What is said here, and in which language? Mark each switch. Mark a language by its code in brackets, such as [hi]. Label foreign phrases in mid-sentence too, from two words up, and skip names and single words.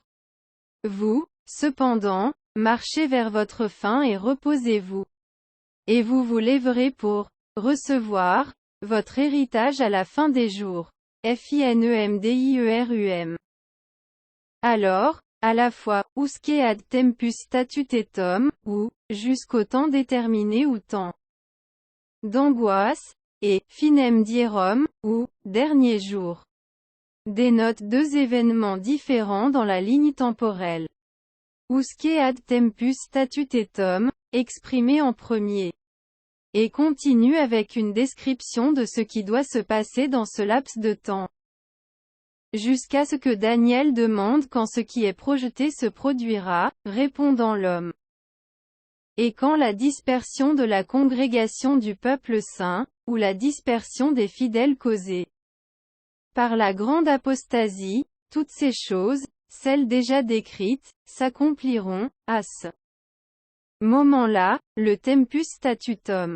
[fr] Vous, cependant, marchez vers votre fin et reposez-vous. Et vous vous lèverez pour recevoir votre héritage à la fin des jours. FINEMDIERUM. Alors, à la fois, [la] usque ad tempus statutetum, [fr] ou, jusqu'au temps déterminé ou temps d'angoisse, [la] et, finem dierum, [fr] ou, dernier jour, dénote deux événements différents dans la ligne temporelle. [la] Usque ad tempus statutetum, [fr] exprimé en premier, et continue avec une description de ce qui doit se passer dans ce laps de temps. Jusqu'à ce que Daniel demande quand ce qui est projeté se produira, répondant l'homme. Et quand la dispersion de la congrégation du peuple saint, ou la dispersion des fidèles causée par la grande apostasie, toutes ces choses, celles déjà décrites, s'accompliront, à ce moment-là, [la] le tempus statutum.